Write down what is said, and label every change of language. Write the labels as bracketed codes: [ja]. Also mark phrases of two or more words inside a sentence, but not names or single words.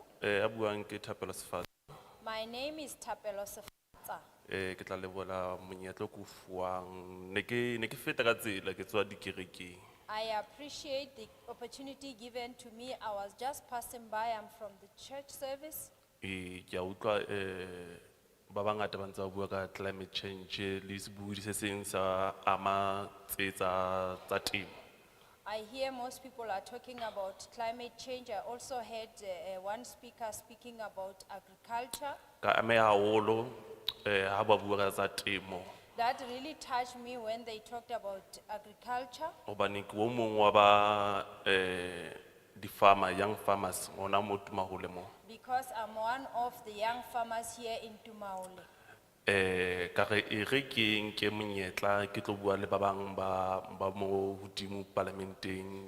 [st] A buang ke Thapelo Sefate. [en] My name is Tapelo Sefatsa. [st] Ke tla lebola monyetla o ko fuwang. Ne ke feta ka tsela ke tswa dikerekeng. [en] I appreciate the opportunity given to me. I was just passing by. I'm from the church service. [st] Ke a utlwa ba bangata ba ntse ba bua ka [en] climate change [st] le sebudi se seng sa ama tsa temo. [en] I hear most people are talking about climate change. I also heard one speaker speaking about agriculture. [st] Ka ameha haholo ha ba bua ka tsa temo. [en] That really touched me when they talked about agriculture. [st] Hobane ke o mong wa ba di-farmer, [en] young farmers [st] mona mo Tumahole mo. [en] Because I'm one of the young farmers here in Tumaole. [st] Ka re e re ke monyetla ke tlo bua le ba bang ba mo hodimo parlamenteng.